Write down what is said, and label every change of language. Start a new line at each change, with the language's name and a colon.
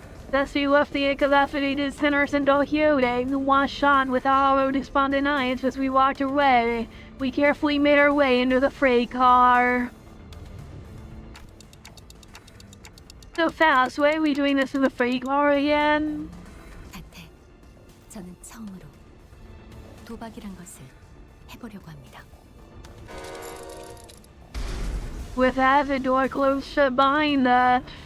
English: Thus we left the incapacitated sinners in Don Quixote, who one shot with hollow despondent eyes as we walked away. We carefully made our way into the freight car. So fast, why are we doing this in the freight car again?
Korean: 단테, 저는 처음으로 도박이란 것을 해보려고 합니다.
English: With that, the door closed shut behind us.